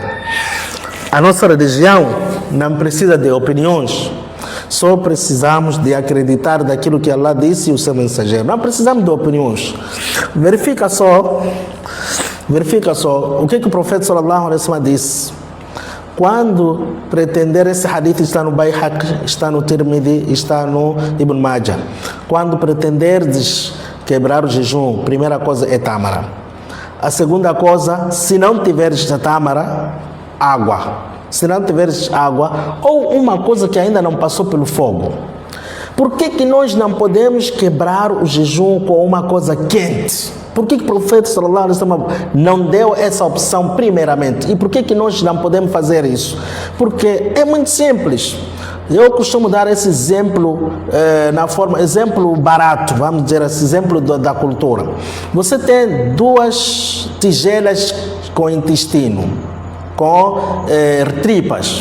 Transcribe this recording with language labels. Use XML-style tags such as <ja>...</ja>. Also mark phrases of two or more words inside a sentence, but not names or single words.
<pt>A nossa religião não precisa de opiniões, só precisamos de acreditar daquilo que Allah disse e o seu mensageiro. Não precisamos de opiniões. Verifica só o que o profeta</pt> <ar>صلى الله عليه وسلم</ar> <pt>disse. Quando pretender, esse hadith está no Bayhaqi, está no Tirmidhi, está no Ibn Majah. Quando pretenderdes quebrar o jejum, primeira coisa é tâmara. A segunda coisa, se não tiveres a tâmara, água. Se não tiveres água, ou uma coisa que ainda não passou pelo fogo. Por que nós não podemos quebrar o jejum com uma coisa quente? Por que o profeta</pt> <ar>صلى الله عليه وسلم</ar> <pt>não deu essa opção primeiramente? E por que nós não podemos fazer isso? Porque é muito simples. Eu costumo dar esse exemplo exemplo barato, vamos dizer esse exemplo da cultura. Você tem 2 tigelas com intestino, com tripas.</pt>